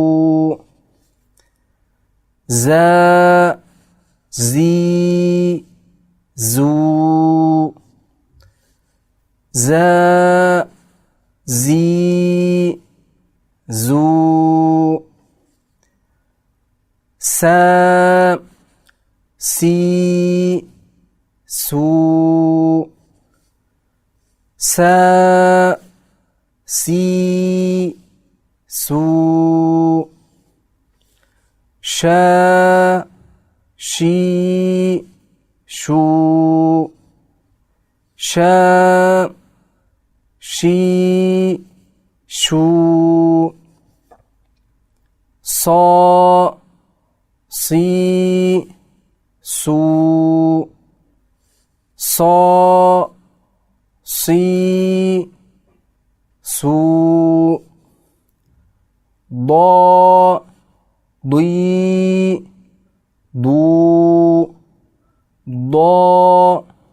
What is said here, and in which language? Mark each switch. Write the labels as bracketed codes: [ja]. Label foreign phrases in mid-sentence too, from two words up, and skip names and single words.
[ar] Za, zi, zu. Za, zi, zu. سا سي سو سا سي سو شا شي شو شا شي شو صا صي سو صا صي سو ضا ضي ضو ضا